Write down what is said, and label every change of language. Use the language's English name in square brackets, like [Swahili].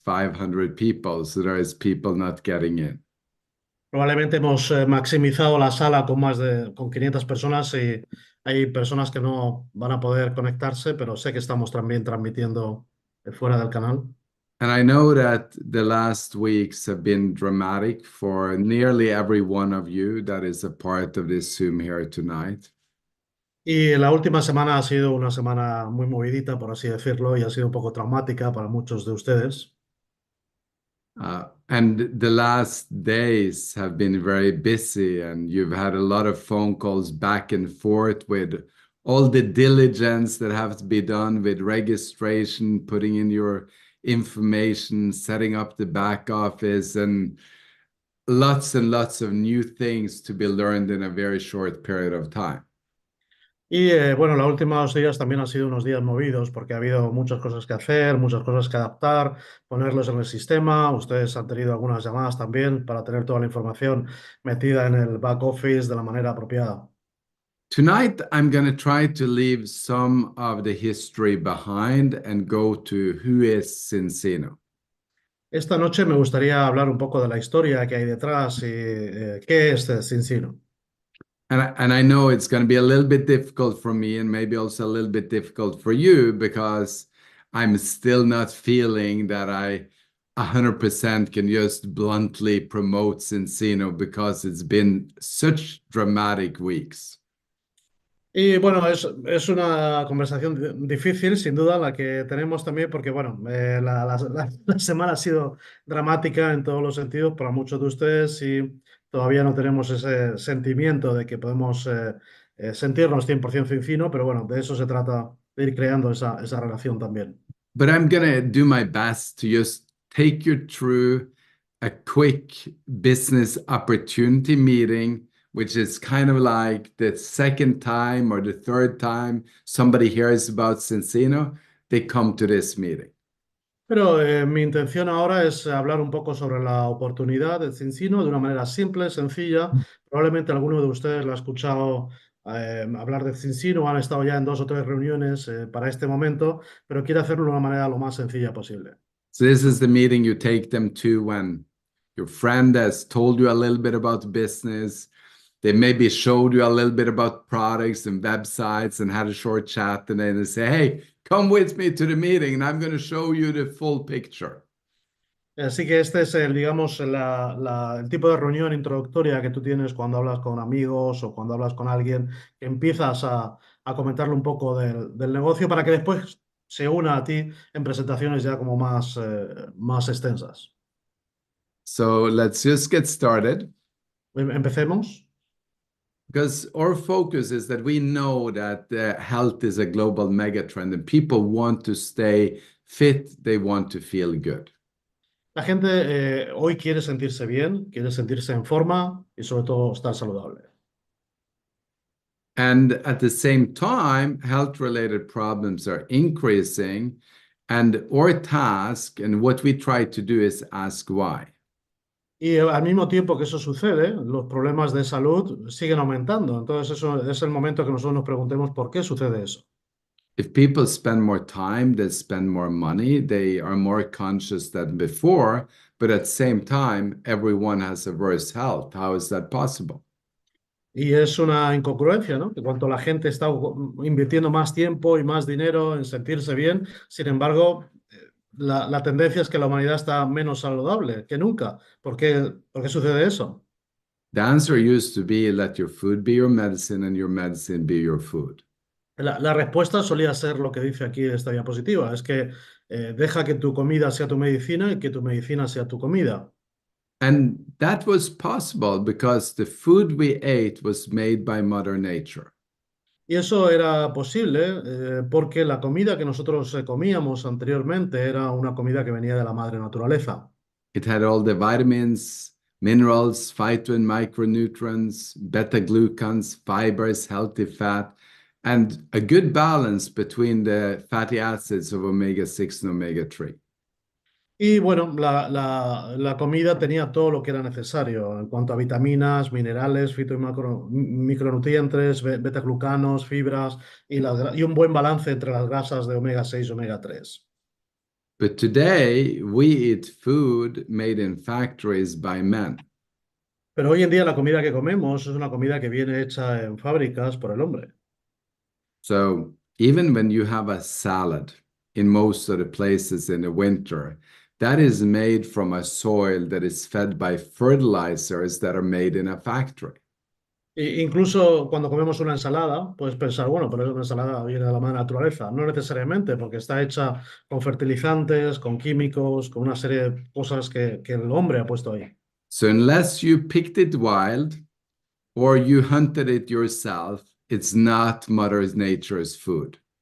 [English] 500 people, so there is people not getting in. [Spanish] Probablemente hemos maximizado la sala con 500 personas y hay personas que no van a poder conectarse, pero sé que estamos también transmitiendo fuera del canal. [English] And I know that the last weeks have been dramatic for nearly every one of you that is a part of this Zoom here tonight. [Spanish] Y la última semana ha sido una semana muy movidita, por así decirlo, y ha sido un poco traumática para muchos de ustedes. [English] And the last days have been very busy, and you've had a lot of phone calls back and forth with all the diligence that has to be done with registration, putting in your information, setting up the back office, and lots of new things to be learned in a very short period of time. [Spanish] Y bueno, los últimos días también han sido unos días movidos porque ha habido muchas cosas que hacer, muchas cosas que adaptar, ponerlos en el sistema. Ustedes han tenido algunas llamadas también para tener toda la información metida en el back office de la manera apropiada. [English] Tonight, I'm going to try to leave some of the history behind and go to who is Zinzino. [Spanish] Esta noche me gustaría hablar un poco de la historia que hay detrás y qué es Zinzino. [English] And I know it's going to be a little bit difficult for me and maybe also a little bit difficult for you because I'm still not feeling that I 100% can just bluntly promote Zinzino because it's been such dramatic weeks. [Spanish] Y bueno, es una conversación difícil, sin duda, la que tenemos también, porque bueno, la semana ha sido dramática en todos los sentidos para muchos de ustedes y todavía no tenemos ese sentimiento de que podemos sentirnos 100% Cincino, pero bueno, de eso se trata, de ir creando esa relación también. [English] But I'm going to do my best to just take you through a quick business opportunity meeting, which is kind of like the second time or the third time somebody hears about Zinzino, they come to this meeting. [Spanish] Pero mi intención ahora es hablar un poco sobre la oportunidad de Cincino de una manera simple, sencilla. Probablemente alguno de ustedes lo ha escuchado hablar de Cincino, han estado ya en 2 o 3 reuniones para este momento, pero quiero hacerlo de una manera lo más sencilla posible. [English] So this is the meeting you take them to when your friend has told you a little bit about business. They maybe showed you a little bit about products and websites and had a short chat, and then they say, hey, come with me to the meeting and I'm going to show you the full picture. [Spanish] Así que este es el, digamos, el tipo de reunión introductoria que tú tienes cuando hablas con amigos o cuando hablas con alguien, que empiezas a comentarle un poco del negocio para que después se una a ti en presentaciones ya como más extensas. [English] So let's just get started. [Spanish] Empecemos. [English] Because our focus is that we know that health is a global megatrend and people want to stay fit, they want to feel good. [Spanish] La gente hoy quiere sentirse bien, quiere sentirse en forma y sobre todo estar saludable. And at the same time, health-related problems are increasing, and our task and what we try to do is ask why. Y al mismo tiempo que eso sucede, los problemas de salud siguen aumentando. Entonces eso es el momento que nosotros nos preguntemos por qué sucede eso. [English] If people spend more time, they spend more money, they are more conscious than before, but at the same time, everyone has a worse health. How is that possible? [Spanish] Y es una incongruencia, ¿no? Que cuanto la gente está invirtiendo más tiempo y más dinero en sentirse bien, sin embargo, la tendencia es que la humanidad está menos saludable que nunca. ¿Por qué sucede eso? [English] The answer used to be let your food be your medicine and your medicine be your food. [Spanish] La respuesta solía ser lo que dice aquí esta diapositiva, es que deja que tu comida sea tu medicina y que tu medicina sea tu comida. [English] And that was possible because the food we ate was made by Mother Nature. [Spanish] Y eso era posible porque la comida que nosotros comíamos anteriormente era una comida que venía de la madre naturaleza. [English] It had all the vitamins, minerals, phyto and micronutrients, beta glucans, fibers, healthy fat, and a good balance between the fatty acids of omega-6 and omega-3. [Spanish] Y bueno, la comida tenía todo lo que era necesario en cuanto a vitaminas, minerales, fito y micronutrientes, betaglucanos, fibras y un buen balance entre las grasas de omega 6 y omega 3. [English] But today, we eat food made in factories by men. [Spanish] Pero hoy en día la comida que comemos es una comida que viene hecha en fábricas por el hombre. [English] So even when you have a salad in most of the places in the winter, that is made from a soil that is fed by fertilizers that are made in a factory. [Spanish] Incluso cuando comemos una ensalada, puedes pensar, bueno, pero una ensalada viene de la madre naturaleza. No necesariamente, porque está hecha con fertilizantes, con químicos, con una serie de cosas que el hombre ha puesto ahí. [English] So unless you picked it wild or you hunted it yourself, it's not Mother Nature's food.